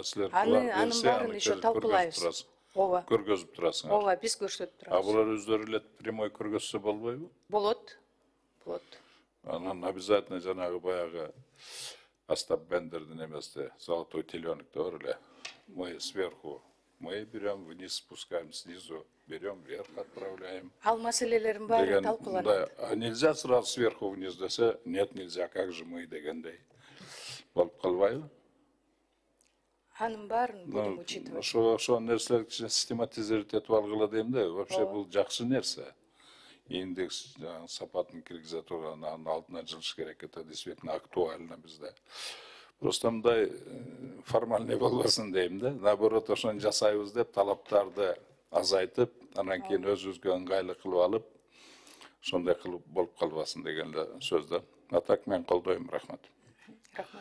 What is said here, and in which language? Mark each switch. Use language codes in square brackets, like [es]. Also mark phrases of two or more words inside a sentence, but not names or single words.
[ky] Силер Анын баарын еще талкуулайбыз. Ооба. Көргөзүп турасыңар. Ооба, биз көрсөтүп турабыз. Булар өздөрү эле прямой көргөзсө болбойбу? Болот. Анан обязательно жанагы баягы Остап Бендердин эместе золотой теленокто бар эле. [ru] Мы сверху мы берем, вниз спускаем, снизу берем, вверх отправляем. [ky] Ал маселелерин баары талкууланат. [ru] Да, нельзя сразу сверху вниз десе, нет, нельзя, как же мы дегендей. [ky] Болуп калбайбы? Анын баарын [ru] будем учитывать. [ky] Ошо нерселерди систематизировать этип алгыла дейм да. Вообще бул жакшы нерсе. Индекс сапатын киргизе турган, анын алдына жылыш керек, [ru] это действительно актуально бизде. [ky] Просто мындай формальный болбосун дейм да. Наоборот, ошону жасайбыз деп талаптарды азайтып, анан кийин өзүбүзгө ыңгайлуу кылып алып, ошондой кылып болуп калбасын деген эле сөз да. А так мен колдойм, рахмат. Рахмат.